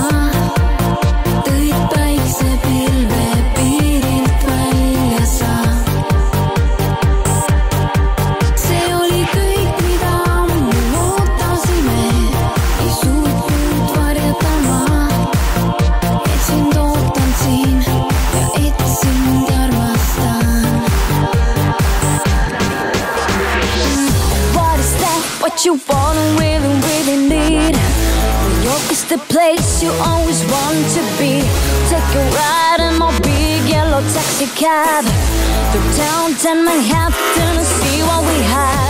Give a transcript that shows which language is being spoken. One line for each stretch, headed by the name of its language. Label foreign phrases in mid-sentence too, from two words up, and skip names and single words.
Estonian: Tõid päikse pilve piirilt välja saab. See oli kõik, mida ammu ootasime, ei suutnud varjata ma. Et sind ootan siin ja et sind armastan.
English: What is that? What you wanna really, really need? New York is the place you always want to be. Take a ride in my big yellow taxi cab through downtown Manhattan and see what we have.